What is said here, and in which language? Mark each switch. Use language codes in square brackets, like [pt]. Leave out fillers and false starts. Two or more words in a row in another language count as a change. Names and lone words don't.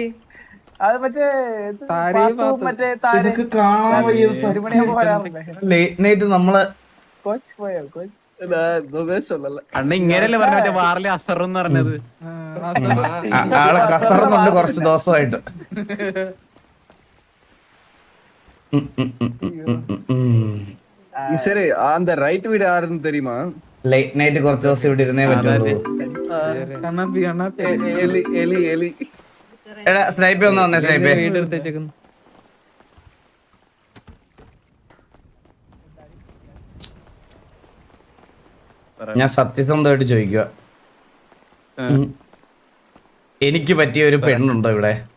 [ml] അത് മറ്റേ ഇതൊക്കെ കാണാൻ വയ്യ. [en] late night [ml] നമ്മള് കോച്ച് പോയോ? കോച്ച് അണ്ണ ഇങ്ങനെയല്ലേ പറഞ്ഞ മറ്റേ വാറിലെ അസർ എന്ന് പറഞ്ഞത്. ആള് കസറുന്നുണ്ട് കുറച്ച് ദിവസമായിട്ട്. [ta] சரி அந்த ரைட் வீடு யாருன்னு தெரியுமா? [en] late night [ml] കുറച്ച് ദിവസം ഇവിടെ ഇരുന്നേ പറ്റുള്ളൂ. എലി എലി എലി. എടാ സ്നൈപ്പേ ഒന്ന് വന്നേ, സ്നൈപ്പേ. വീട് എടുത്ത് വെച്ചേക്കുന്നു. ഞാൻ സത്യസന്ധമായിട്ട് ചോദിക്കുക, എനിക്ക് പറ്റിയ ഒരു പെണ്ണുണ്ടോ ഇവിടെ?